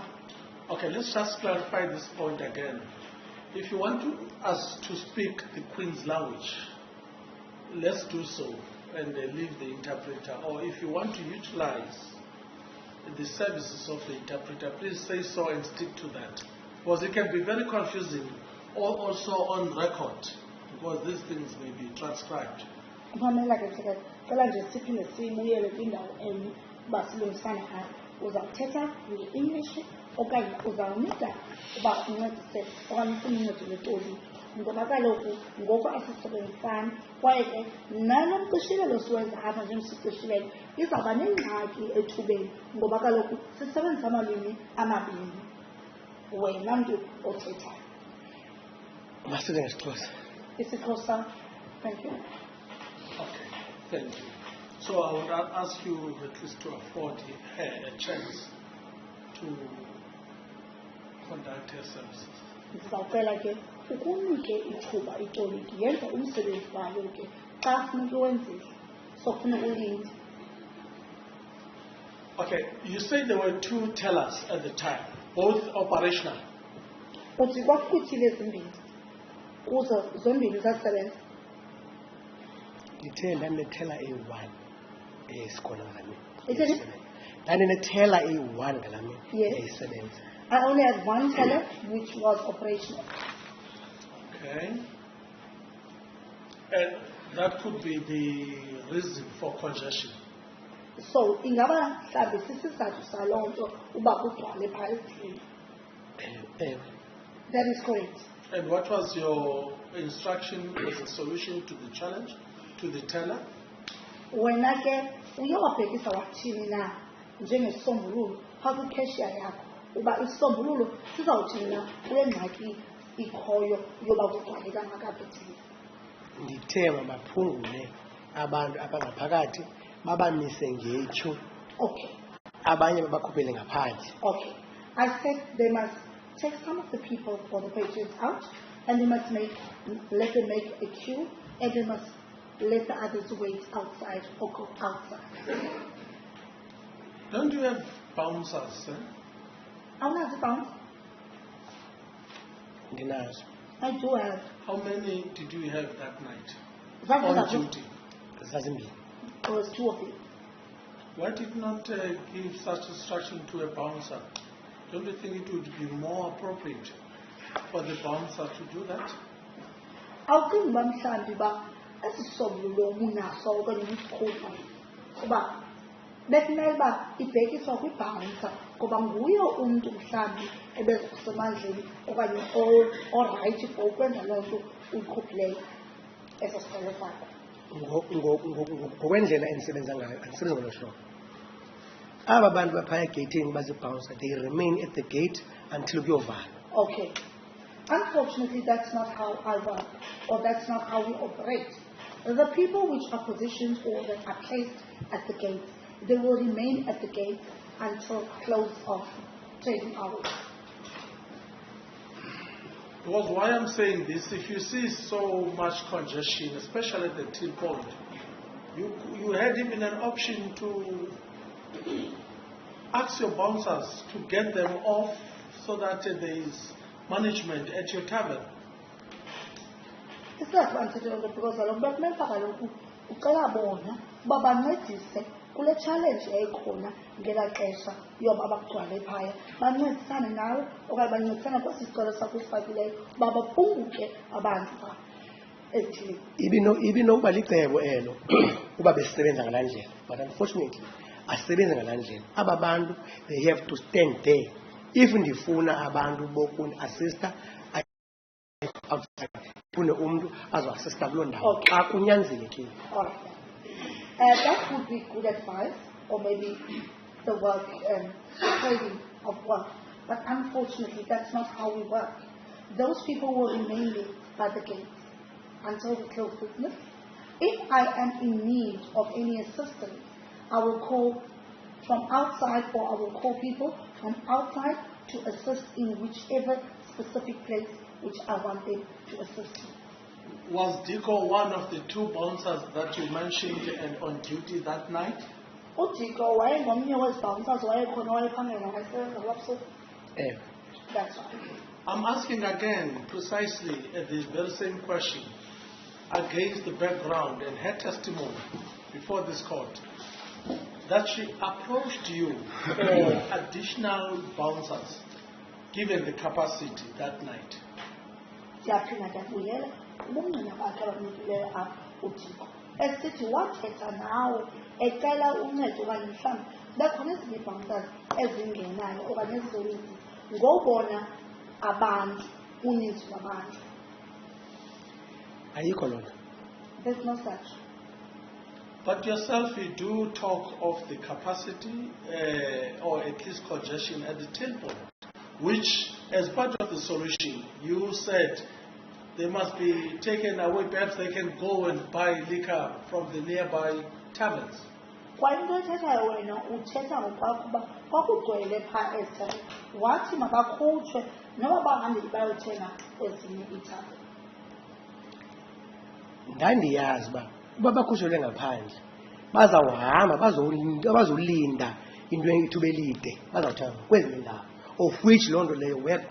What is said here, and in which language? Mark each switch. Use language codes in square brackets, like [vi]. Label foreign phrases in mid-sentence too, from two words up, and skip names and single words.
[en] Okay, let's just clarify this point again. If you want us to speak the Queen's language, let's do so and leave the interpreter. Or if you want to utilize the services of the interpreter, please say so and stick to that. Because it can be very confusing, or also on record, because these things may be transcribed. [xh] Mamela ke mhlekazi, cela nje siphinde sibuyele kwindawo enye uba silungisane ngayo. Uzawuthetha nge-English okanye uzawunika uba uncedise okanye ufuna uncedo lwetoli. Ngoba kaloku ngoku asisebenzisani kwaye ke nalo mqishilelo siwenza apha njengesiqishilelo izawuba nengxaki ethubeni ngoba kaloku sisebenzisa amalwimi amabini wena mntu othethayo. Masithethe ngesiXhosa. IsiXhosa. [en] Thank you. Okay, thank you. So I would ask you at least to afford her a chance to conduct her services. [xh] Ndizawucela ke ukunike ithuba itoliki yenze umsebenzi wayo ke xa funeka wenzile sofuna ulinde. [en] Okay, you said there were 2 tellers at the time, both operational. [xh] Uthi kwakuthile ezimbini kuzo zombini zasebenza. Ndithe ndandinethela eyi-1 esikhona ngalaa Ithini? mini. Ndandinethela eyi-1 ngalaa mini [en] Yes. [xh] eyisebenza. [en] I only had one teller which was operational. Okay. And that could be the reason for congestion. [xh] So ingaba mhlawumbi sisizathu saloo nto uba kugcwale phaa esithini. [en] That is correct. And what was your instruction as a solution to the challenge, to the teller? [xh] Wena ke uye wabhekisa wathini na njengesisombululo phaa kwikeshiya yakho uba isisombululo sizawuthini na kule ngxaki ikhoyo yoba kugcwale kangakabhetini. Ndithe mabaphungule abantu abangaphakathi babamise ngetyhu, [en] Okay. [xh] abanye babakhuphele ngaphandle. [en] Okay. I said they must take some of the people or the patients out and they must let them make a queue and they must let the others wait outside or go outside. Don't you have bouncers? [xh] Awunazi bounce? Ndinazo. [en] I do have. How many did you have that night That on was duty? [xh] Zazimbini. [en] There was 2 of them. Why did not give such instruction to a bouncer? Don't you think it would be more appropriate for the bouncer to do that? [xh] Awucingi uba mhlawumbi uba esisombululo umunaso okanye umsikhupha kuba bekumele uba ibhekiswa kwibhaunsa ngoba nguye umntu mhlawumbi ebezokusemandleni okanye orayithi for ukwenza loo nto uyikhuphileyo eso sicelo sakho. Ngokwendlela endisebenza ngayo andisebenzi ngolo hlobo. Aba bantu baphaya egeyithini bazibhounsa, [en] they remain at the gate until kuyovalwa. Okay. Unfortunately, that's not how I work, or that's not how we operate. The people which are positioned or that are placed at the gate, they will remain at the gate until close of trading hours. Because why I'm saying this, if you see so much congestion, especially at the till point, you had even an option to ask your bouncers to get them off so that there is management at your tavern. [xh] Disadvantage because kaloku bekumele kaloku ucela bona uba bancedise kule challenge yayikhona ngelaa xesha yoba bakugcwale phaya bancedisane nawe okanye bancedisane kwesi sicelo sakho usifakileyo uba baphunguke abantu phaa ezithilini. Ibinokuba licebo elo uba besisebenza ngalaa ndlela, [en] but unfortunately [xh] asisebenzi ngalaa ndlela. Aba bantu [en] they have to stand there. [xh] If ndifuna abantu bokundi-assista outside, fune umntu azo-assista kuloo ndawo xa kunyanzelekile. [en] Alright. That would be good advice, or maybe the work, the trading of work. But unfortunately, that's not how we work. Those people will remain there by the gate until we close business. If I am in need of any assistance, I will call from outside, or I will call people from outside to assist in whichever specific place which I want them to assist in. Was Diko one of the 2 bouncers that you mentioned and on duty that night? [xh] uDiko wayengomnye wezibhawunsers wayekhona wayephangela wayesebenza kwabusuku. [en] That's right. I'm asking again precisely the very same question against the background and her testimony before this court that she approached you for additional bouncers given the capacity that night. [xh] Ndiyaphinda ndiyabuyela ubungqina bakhe abamnikileyo apha uDiko esithi wathetha nawe ecela uncedo okanye mhlawumbi bekhona ezinye ibhawunsers ezingenayo okanye ezizoninzi ngobona abantu uninzi lwabantu. Ayikho lona. [en] There's no such. But yourself, you do talk of the capacity or at least congestion at the till point, which as part of the solution, you said they must be taken away. Perhaps they can go and buy liquor from the nearby taverns. [xh] Kwa into ethethayo wena uthetha ngokwakho uba kwakugcwele phaa ezithaveni wathi makakhutshwe noba bahambe bayothenga ezinye iithaveni. Ndandiyazi uba bakhutshelwe ngaphandle bazawuhamba bazolinda into ithuba elide bazawuthenga kwezinye indawo, [en] of which [xh] loo nto leyo [en] worked.